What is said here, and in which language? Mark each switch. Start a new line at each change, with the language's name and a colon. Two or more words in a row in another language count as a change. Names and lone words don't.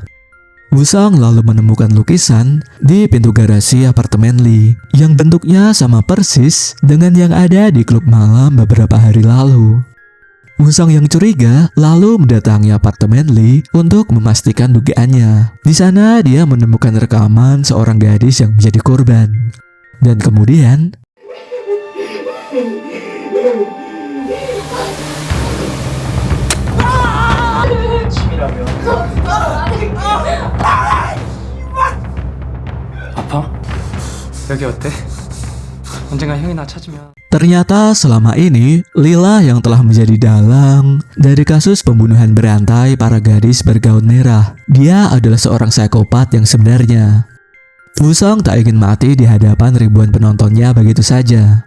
Indonesian: Wusong lalu menemukan lukisan di pintu garasi apartemen Lee yang bentuknya sama persis dengan yang ada di klub malam beberapa hari lalu. Wusong yang curiga lalu mendatangi apartemen Lee untuk memastikan dugaannya. Di sana dia menemukan rekaman seorang gadis yang menjadi korban. Dan kemudian
Korean: 아파? 여기 어때? 언젠가 형이 나 찾으면
Indonesian: ternyata selama ini Lila yang telah menjadi dalang dari kasus pembunuhan berantai para gadis bergaun merah. Dia adalah seorang psikopat yang sebenarnya. Wusong tak ingin mati di hadapan ribuan penontonnya begitu saja.